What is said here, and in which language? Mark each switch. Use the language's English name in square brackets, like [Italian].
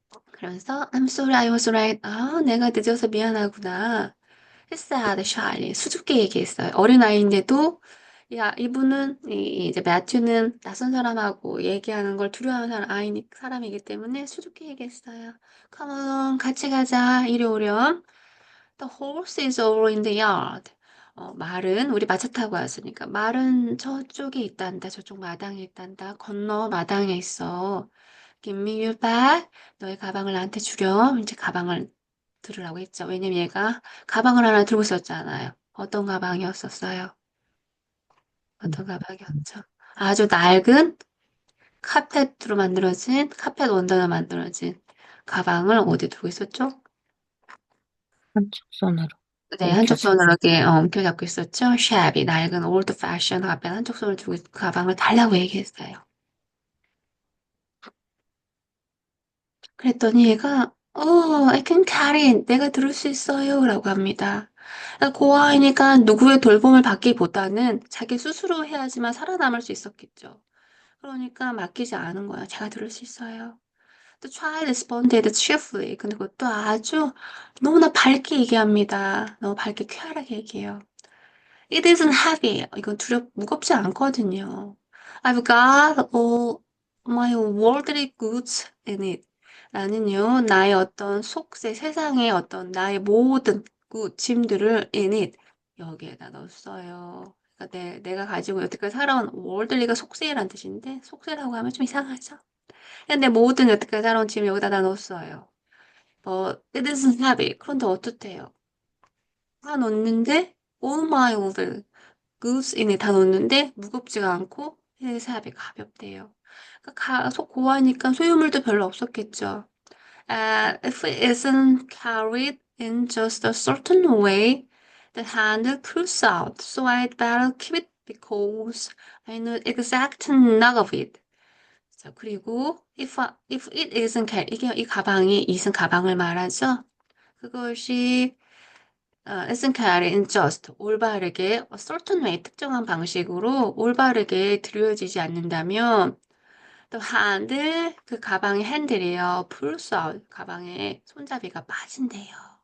[Korean] 그래서 [English] I'm sorry I was right. [Korean] 아, 내가 늦어서 미안하구나. 했어야 shyly. 수줍게 얘기했어요. 어린아이인데도 야, 이분은, 이제 매튜는 낯선 사람하고 얘기하는 걸 두려워하는 사람이기 때문에 수줍게 얘기했어요. [English] Come on, [Korean] 같이 가자. 이리 오렴. [English] The horse is over in the yard. [Korean] 말은, 우리 마차 타고 왔으니까, 말은 저쪽에 있단다. 저쪽 마당에 있단다. 건너 마당에 있어. [English] Give me your bag. [Korean] 너의 가방을 나한테 주렴. 이제 가방을 들으라고 했죠. 왜냐면 얘가 가방을 하나 들고 있었잖아요. 어떤 가방이었었어요? 어떤 가방이었죠? 아주 낡은 카펫으로 만들어진, 카펫 원단으로 만들어진 가방을 어디 두고 있었죠? 한쪽 손으로 네, 한쪽 움켜쥐고. 손으로 이렇게 움켜잡고 있었죠. 샵이 낡은 올드 패션 카펫 한쪽 손을 두고 가방을 달라고 얘기했어요. 그랬더니 얘가 [English] I can carry it. [Korean] 내가 들을 수 있어요. 라고 합니다. 고아이니까 누구의 돌봄을 받기보다는 자기 스스로 해야지만 살아남을 수 있었겠죠. 그러니까 맡기지 않은 거야. 제가 들을 수 있어요. 또 [English] try responded cheerfully. [Korean] 근데 그것도 아주 너무나 밝게 얘기합니다. 너무 밝게 쾌활하게 얘기해요. [English] It isn't heavy. [Korean] 이건 무겁지 않거든요. [English] I've got all my worldly goods in it. [Korean] 나는요, 나의 어떤 속세, 세상의 어떤 나의 모든 짐들을 [English] in it. [Korean] 여기에다 넣었어요. 그러니까 내가 가지고 여태까지 살아온 worldly가 속세란 뜻인데, 속세라고 하면 좀 이상하죠. 그냥 내 모든 여태까지 살아온 짐 여기다 다 넣었어요. [English] it isn't heavy. [Korean] 그런데 어떻대요? 다 넣었는데, [English] all my worldly goods in [Korean] 에 다 넣었는데 무겁지가 않고 해삼이 가볍대요. 그러니까 속 고하니까 소유물도 별로 없었겠죠. [English] If it isn't carried in just a certain way, the handle pulls out, so I'd better keep it because I know exact knock of it. [Korean] 자, 그리고 [English] if it isn't carried, [Korean] 이게 이 가방이 이슨 가방을 말하죠. 그것이 [English] isn't carried in just [Korean] 올바르게 [English] a certain way [Korean] 특정한 방식으로 올바르게 들여지지 않는다면 또 handle 그 가방의 핸들이요 [English] pulls out [Korean] 가방의 손잡이가 빠진대요.